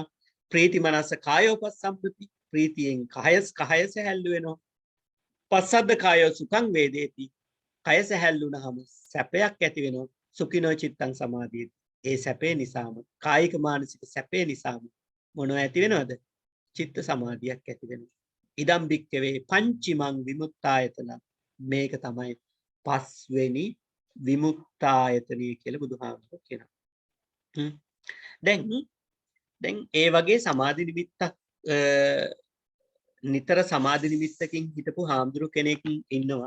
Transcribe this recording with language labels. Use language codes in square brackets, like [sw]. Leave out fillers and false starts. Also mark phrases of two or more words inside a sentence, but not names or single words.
[pi] ප්‍රීති මනස කායෝපසම්පති, [si] ප්‍රීතියෙන් කය සැහැල්ලු වෙනවා. [pi] පස්සද්ද කායෝ සුඛං වේදේති, [si] කය සැහැල්ලු වුණාම සැපයක් ඇති වෙනවා. [pi] සුඛිනෝ චිත්තං සමාධියති. [si] ඒ සැපේ නිසාම, කායික මානසික සැපේ නිසාම මොනවා ඇති වෙනවද? චිත්ත සමාධියක් ඇති වෙනවා. [pi] ඉදම් භික්කවේ පංචිමං විමුක්තායතන. [si] මේක තමයි පස්වෙනි විමුක්තායතනය කියලා බුදුහාමුදුරුවෝ කියනවා. දැන් ඒ වගේ සමාධි නිමිත්තක් නිතර සමාධි නිමිත්තකින් හිටපු හාමුදුරු කෙනෙක් ඉන්නවා.